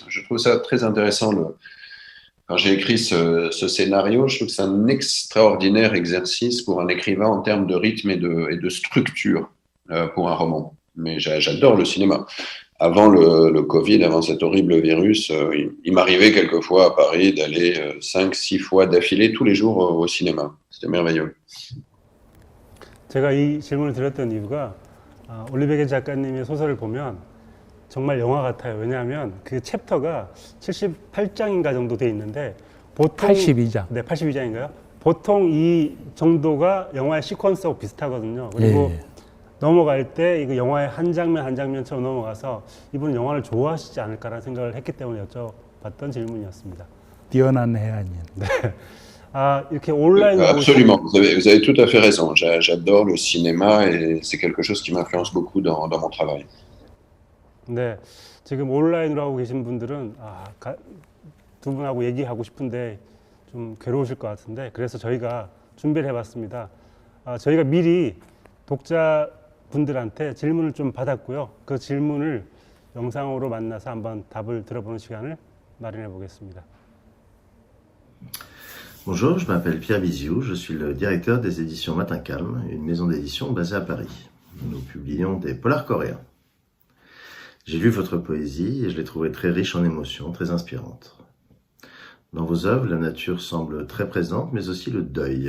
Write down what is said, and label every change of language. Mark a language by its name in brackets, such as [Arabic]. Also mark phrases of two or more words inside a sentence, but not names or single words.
[French] Je trouve ça très intéressant. Quand j'ai écrit ce scénario, je trouve que c'est un extraordinaire exercice pour un écrivain en termes de rythme et de structure pour un roman. Mais j'adore le cinéma. Avant le Covid, avant cet horrible virus, il m'arrivait quelquefois à Paris d'aller 5, 6 fois d'affilée tous les jours au cinéma. C'était merveilleux. [Korean] 제가 이 질문을 드렸던 이유가 올리베게 작가님의 소설을 보면 정말 영화 같아요. 왜냐하면 그 챕터가 78장인가 정도 돼 있는데 보통 82장. 네, 82장인가요? 보통 이 정도가 영화의 시퀀스하고 비슷하거든요. 그리고 예. 넘어갈 때 이거 영화의 한 장면 한 장면처럼 넘어가서 이분은 영화를 좋아하시지 않을까라는 생각을 했기 때문에 여쭤봤던 질문이었습니다. 뛰어난 해안인. 이렇게 온라인으로 [French] Absolument, vous avez tout à fait raison. J'adore le cinéma et c'est quelque chose qui m'influence beaucoup dans mon travail. [Korean] 네, 지금 온라인으로 하고 계신 분들은 두 분하고 얘기하고 싶은데 좀 괴로우실 것 같은데 그래서 저희가 준비를 해봤습니다. 저희가 미리 독자분들한테 질문을 좀 받았고요. 그 질문을 영상으로 만나서 한번 답을 들어보는 시간을 마련해 보겠습니다. [French] Bonjour, je m'appelle Pierre Biziou, je suis le directeur des éditions Matin Calme, une maison d'édition basée à Paris. Nous publions des polars coréens. J'ai lu votre poésie et je l'ai trouvée très riche en émotions, très inspirante. Dans vos œuvres, la nature semble très présente, mais aussi le deuil.